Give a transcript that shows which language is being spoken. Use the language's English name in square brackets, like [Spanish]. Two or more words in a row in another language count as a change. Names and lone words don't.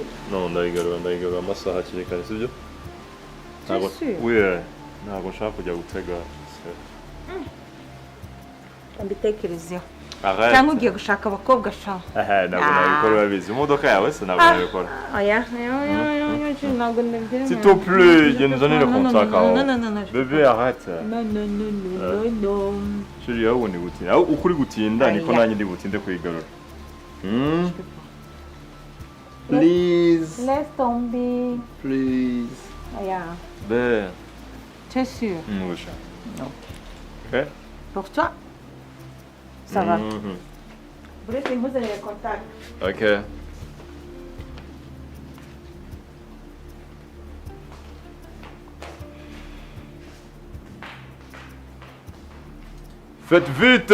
[Kinyarwanda] No, ndayigarura amasaha hakiri kare sibyo? Ntabwo nshaka kujya gutega. Mbitekerezeho cyangwa ugiye gushaka abakobwa sha ntabwo nabikora urabizi imodoka yawe se ntabwo nabikora ntabwo ndabyemera [French] s'il te plaît [Kinyarwanda] genda uzanire contact aho [French] bébé arrête [Kinyarwanda] no chérie aho ubundi gutinda aho ukuri gutinda niko nanjye ndi butinde kuyigarura [French] please laisse tomber [English] please [French] ben t'es sûr oui chérie ok pour toi ça va. Vous laissez vous avez les contacts. Ok. Faites vite.